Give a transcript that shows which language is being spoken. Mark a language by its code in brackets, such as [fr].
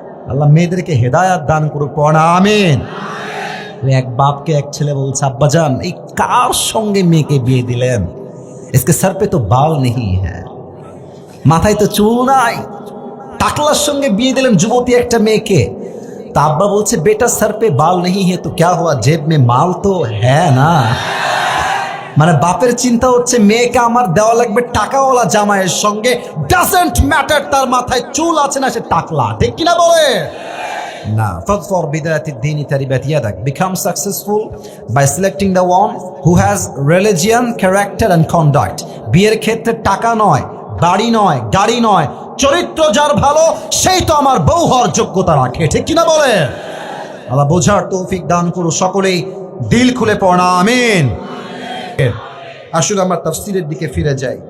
[bn] আল্লাহ মেয়েদেরকে হেদায়াত দান করুক, পড়া আমিন। এক বাপকে এক ছেলে বলছে, আব্বাজান এই কার সঙ্গে মেয়েকে বিয়ে দিলেন? [hi] इसके सर पे तो बाल नहीं है, [bn] মাথায় তো চুল নাই, টাকলার সঙ্গে বিয়ে দিলেন যুবতী একটা মেয়েকে। তা আব্বা বলছে, [hi] বেটা सर पे बाल नहीं है तो क्या हुआ, जेब में माल तो है ना। [bn] মানে বাপের চিন্তা হচ্ছে মেয়েকে আমার দেওয়া লাগবে টাকাওয়ালা জামাইয়ের সঙ্গে, [en] doesn't matter [bn] তার মাথায় চুল আছে না সে টাকলা। ঠিক কিনা বলে না? [ar] ফাদফর বিদায়াতি দ্বীনি তারিবাত ইয়াদাক। [en] Become successful by selecting the one who has religion, character and conduct. [bn] বিয়ের ক্ষেত্রে টাকা নয়, বাড়ি নয়, গাড়ি নয়, চরিত্র যার ভালো সেই তো আমার বউ হওয়ার যোগ্যতা রাখে। ঠিক কিনা বলে? আল্লাহ বোঝার তৌফিক দান করুন। সকলেই দিল খুলে পড়া আমিন। আসলে আমরা তাফসীরের দিকে ফিরে যাই।